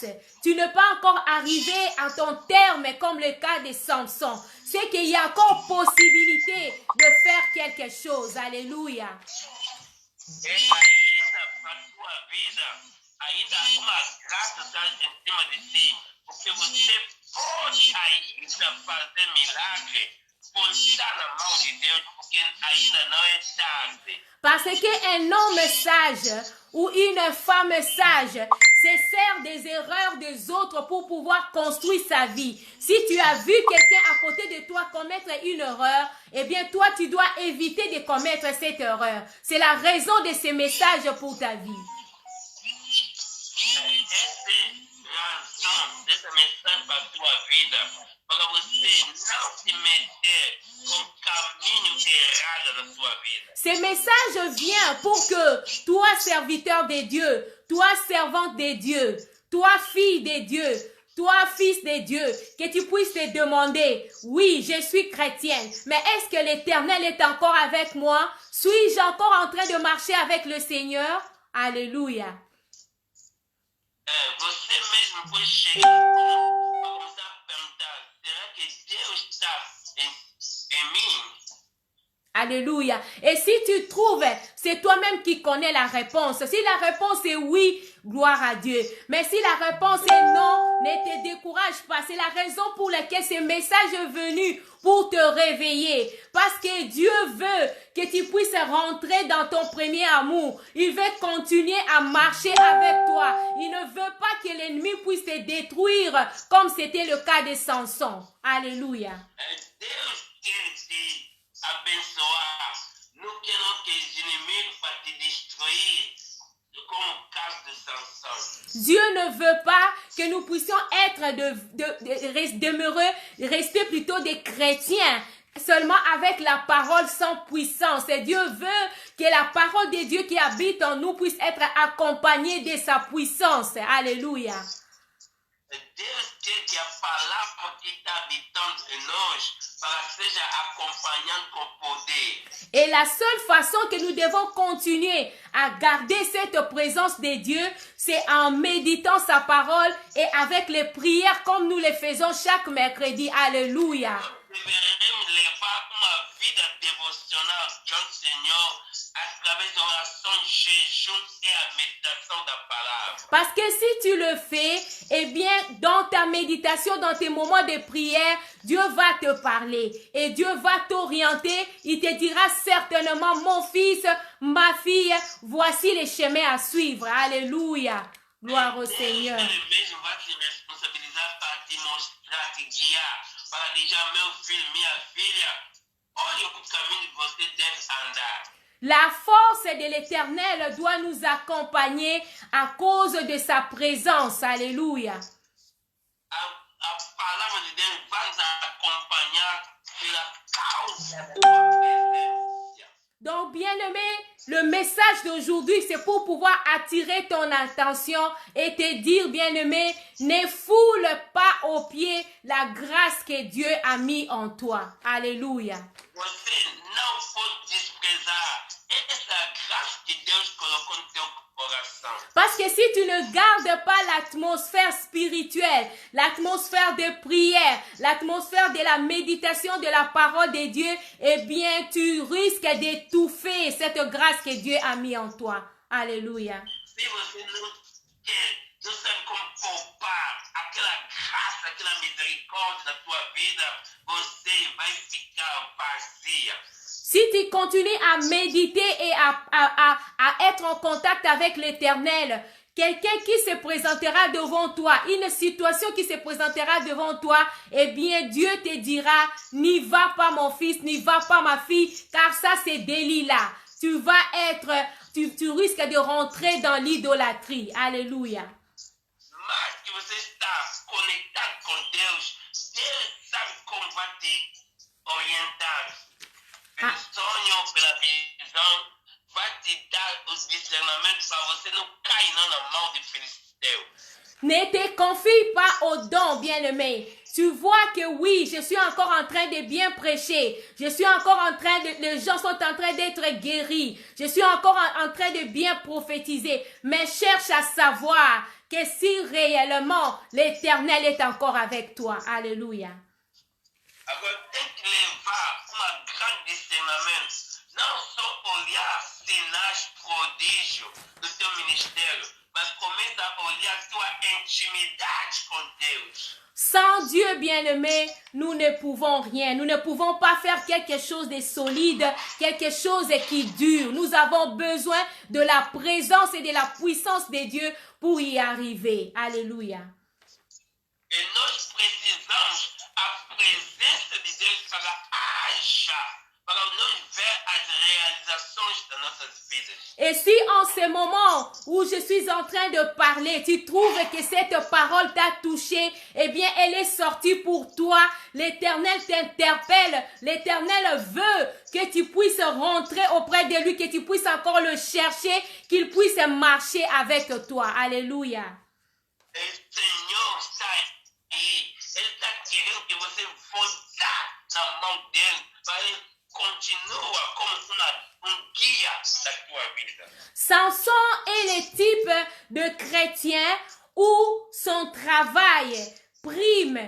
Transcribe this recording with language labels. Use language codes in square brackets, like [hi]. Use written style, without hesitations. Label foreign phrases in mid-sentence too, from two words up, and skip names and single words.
[fr] Tu n'es pas encore arrivé à ton terme comme le cas de Samson. C'est qu'il y a encore possibilité de faire quelque chose. Alléluia. [pt] E ainda para a tua vida, ainda há uma graça está em cima de si, porque você pode ainda fazer milagre, botar na mão de Deus, porque ainda não é tarde. [fr] Parce qu'un homme sage ou une femme sage se sert des erreurs des autres pour pouvoir construire sa vie. Si tu as vu quelqu'un à côté de toi commettre une erreur, eh bien toi tu dois éviter de commettre cette erreur. C'est la raison de ce message pour ta vie. [pt] Essa é a razão dessa mensagem para a tua vida, para você não se meter com o caminho errado da sua vida. [fr] Ce message vient pour que toi, serviteur de Dieu, toi, servante de Dieu, toi, fille de Dieu, toi, fils de Dieu, que tu puisses te demander, oui, je suis chrétienne, mais est-ce que l'Éternel est encore avec moi? Suis-je encore en train de marcher avec le Seigneur? Alléluia. [pt] Você mesmo pode chegar para começar a perguntar, será que Deus está em mim? [fr] Alléluia. Et si tu trouves, c'est toi-même qui connais la réponse. Si la réponse est oui, gloire à Dieu. Mais si la réponse est non, ne te décourage pas. C'est la raison pour laquelle ce message est venu pour te réveiller. Parce que Dieu veut que tu puisses rentrer dans ton premier amour. Il veut continuer à marcher avec toi. Il ne veut pas que l'ennemi puisse te détruire comme c'était le cas de Samson. Alléluia. [pt] Deus quer te abençoar, não quer que os inimigos para te destruir, como o caso de Samson. [fr] Dieu ne veut pas que nous puissions être demeureux, rester plutôt des chrétiens, seulement avec la parole sans puissance. Et Dieu veut que la parole de Dieu qui habite en nous puisse être accompagnée de sa puissance. Alléluia. [pt] Deus quer que a palavra que está habitando em nós para seja acompanhando com poder. [fr] Et la seule façon que nous devons continuer à garder cette présence de Dieu, c'est en méditant sa parole et avec les prières comme nous les faisons chaque mercredi. Alléluia. [pt] Deveremos levar uma vida devocional diante do Senhor através de orações, jejuns e a meditação da palavra. [fr] Parce que si tu le fais, eh bien, dans ta méditation, dans tes moments de prière, Dieu va te parler et Dieu va t'orienter. Il te dira certainement, mon fils, ma fille, voici les chemins à suivre. Alléluia. Gloire au Seigneur. [pt] Ele mesmo vai te responsabilizar para te mostrar, te guiar, para dizer, meu filho, minha filha, olha o caminho que você deve andar. [fr] La force de l'Éternel doit nous accompagner à cause de sa présence. Alléluia. [pt] A palavra de Deus vai nos acompanhar pela causa da tua presença. [fr] Donc, bien-aimé, le message d'aujourd'hui, c'est pour pouvoir attirer ton attention et te dire, bien-aimé, ne foule pas aux pieds la grâce que Dieu a mis en toi. Alléluia. [pt] Você não pode desprezar essa graça que Deus colocou no teu coração. [fr] Parce que si tu ne gardes pas l'atmosphère spirituelle, l'atmosphère de prière, l'atmosphère de la méditation de la parole de Dieu, eh bien, tu risques d'étouffer cette grâce que Dieu a mis en toi. Alléluia. [pt] Se você não sabe como poupar aquela graça, aquela misericórdia na tua vida, você vai ficar vazia. [fr] Si tu continues à méditer et à être en contact avec l'Éternel, quelqu'un qui se présentera devant toi, une situation qui se présentera devant toi, eh bien Dieu te dira, n'y va pas mon fils, n'y va pas ma fille, car ça c'est Delilah. Tu risques de rentrer dans l'idolâtrie. Alléluia. [pt] conectado com Deus, Deus sabe como vai te orientar. Pelo sonho, pela visão, vai te dar os discernamentos para você não cair não na mão de Filisteu. [fr] Ne te confie pas aux dons, bien-aimé. Tu vois que oui, je suis encore en train de bien prêcher. Je suis encore en train de, les gens sont en train d'être guéris. Je suis encore en train de bien prophétiser. Mais cherche à savoir que si réellement l'Éternel est encore avec toi. Alléluia. [pt] Agora tem que levar uma grande discernimento. Não só olhar sinais prodígios do teu ministério, mas começa a olhar tua intimidade com Deus. [fr] Sans Dieu bien-aimé, nous ne pouvons rien. Nous ne pouvons pas faire quelque chose de solide, quelque chose qui dure. Nous avons besoin de la présence et de la puissance de Dieu pour y arriver. Alléluia. [pt] E nós precisamos a presença de Deus para agir, para nós ver as realizações das nossas vidas. [fr] Et si en ce moment où je suis en train de parler, tu trouves que cette parole t'a touché, eh bien, elle est sortie pour toi. L'Éternel t'interpelle. L'Éternel veut que tu puisses rentrer auprès de lui, que tu puisses encore le chercher, qu'il puisse marcher avec toi. Alléluia. [pt] E o Senhor está aí. Ele está querendo que você voltar na mão dele, para ele continua como guia da tua vida. [fr] Samson est le type de chrétien où son travail prime.